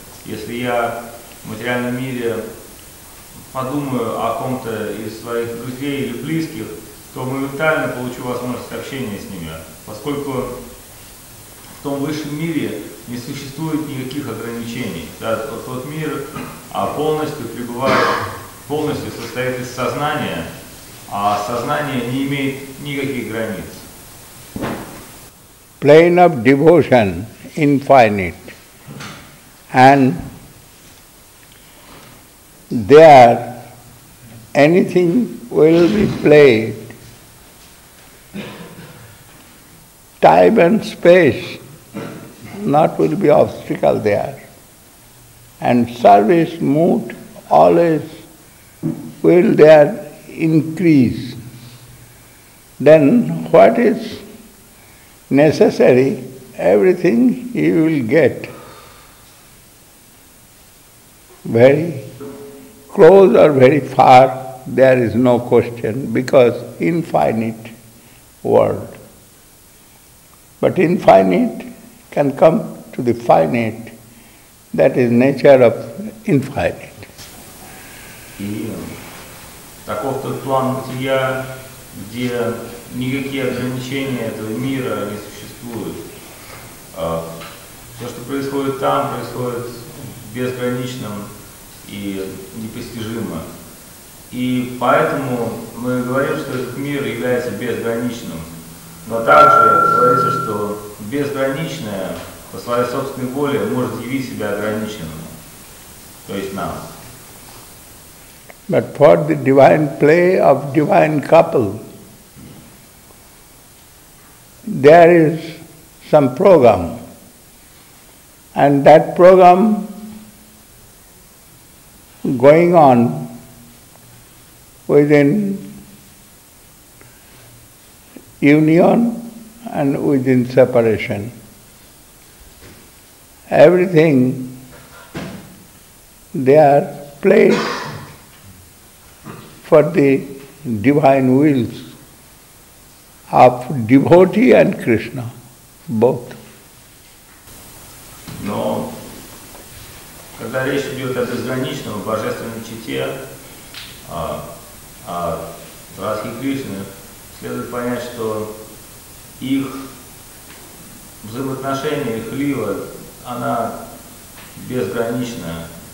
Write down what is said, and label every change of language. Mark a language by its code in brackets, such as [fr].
[ru] Если я в материальном мире подумаю о ком-то из своих друзей или близких, то моментально получу возможность общения с ними, поскольку в том высшем мире не существует никаких ограничений. Да, тот мир полностью пребывает, полностью состоит из сознания, а сознание не имеет никаких границ. [en] Plane of devotion, infinite, and there anything will be played. Time and space not will be obstacle there. And service mood always will there increase. Then what is necessary, everything you will get. Very close or very far, there is no question, because infinite world. But infinite can come to the finite, that is nature of infinite. [ru] И таков тот план бытия, где никакие ограничения этого мира не существуют. Все, что происходит там, происходит безграничным и непостижимо. И поэтому мы говорим, что этот мир является безграничным. Но также говорится, что безграничное по своей собственной воле может явить себя ограниченным, то есть нам. [en] But for the divine play of divine couple, there is some program, and that program going on within union and within separation. Everything they are played for the divine wills of devotee and Krishna, both. [ru] Но когда речь идет о безграничном, божественном чите, о Радхе Кришне, следует понять, что их взаимоотношения, их лила, она безгранична.